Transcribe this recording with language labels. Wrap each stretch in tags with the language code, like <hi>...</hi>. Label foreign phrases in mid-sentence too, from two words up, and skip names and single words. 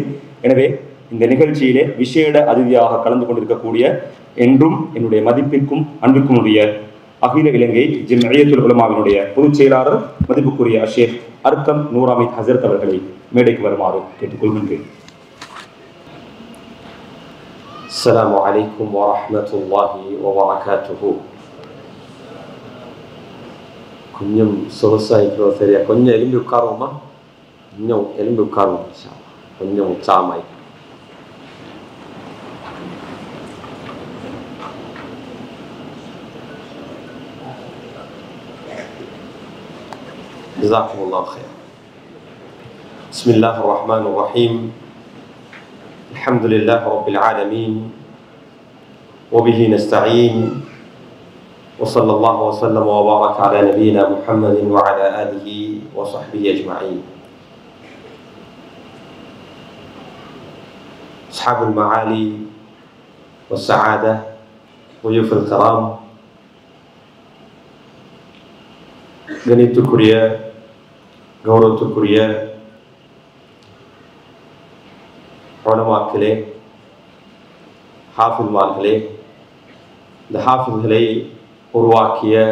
<ta>எனவே இந்த நிகழ்ச்சியிலே விசேட அதிதியாக கலந்து கொண்டிருக்கக்கூடிய என்றும் என்னுடைய மதிப்பிற்கும் அன்பிற்கும் உரிய அகில இலங்கை ஜம்இய்யத்துல் உலமாவினுடைய பொதுச் செயலாளர் மதிப்புக்குரிய ஷேக் அர்க்கம் நூராமித் ஹசரத் அவர்களை மேடைக்கு வருமாறு கேட்டுக்கொள்கின்றேன்.</ta> <ar>السلام عليكم ورحمة الله وبركاته.</ar> <ta>கொஞ்சம் சொகுசாயிக்கிறோம் சரியா? கொஞ்சம் எலும்பி உட்காருவோமா? இன்னும் எலும்பி உட்காருவோம். கொஞ்சம் உற்சாகமாய்</ta> <ar>جزاكم الله خير. بسم الله الرحمن الرحيم. الحمد لله رب العالمين وبه نستعين وصلى الله وسلم وبارك على نبينا محمد وعلى آله وصحبه أجمعين. أصحاب المعالي والسعادة ضيوف الكرام</ar> <ta>கணித்துக்குரிய கௌரவத்துக்குரிய உலமாக்களே, ஹாஃபில்மார்களே, இந்த ஹாஃபில்களை உருவாக்கிய</ta>